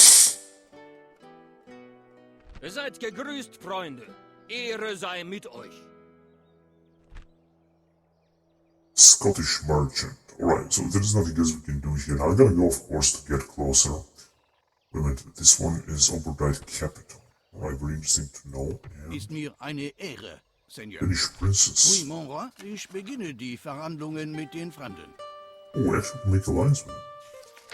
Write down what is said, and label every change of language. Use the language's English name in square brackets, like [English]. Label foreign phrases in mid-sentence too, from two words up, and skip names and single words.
[German] Seid gegrüßt, Freunde. Ehre sei mit euch. [English] Scottish merchant. Alright, so there's nothing else we can do here. Now I gotta go, of course, to get closer. Wait a minute, this one is Oberdite capital. Alright, very interesting to know. Yeah. [German] Ist mir eine Ehre, [French] Seigneur. [English] Danish princess. [French] Oui, mon roi, [German] ich beginne die Verhandlungen mit den Fremden. [English] Oh, we actually can make alliance with them.